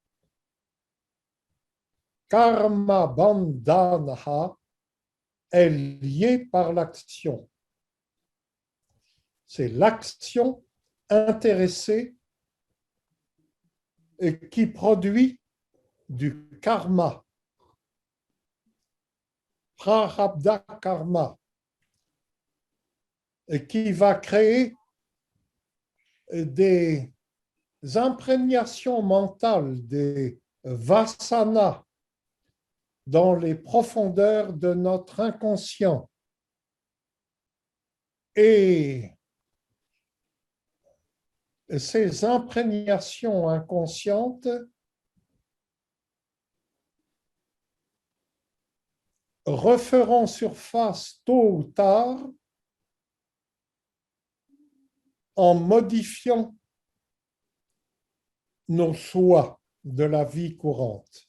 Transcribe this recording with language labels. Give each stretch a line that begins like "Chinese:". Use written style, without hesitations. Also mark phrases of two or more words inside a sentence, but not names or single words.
Sanskrit: Karma bandhanaha
French: est lié par l'action. C'est l'action intéressée qui produit du karma.
Sanskrit: Prarabdha karma.
French: Et qui va créer des imprégnations mentales, des vasanas dans les profondeurs de notre inconscient. Et ces imprégnations inconscientes referont surface tôt ou tard en modifiant nos choix de la vie courante.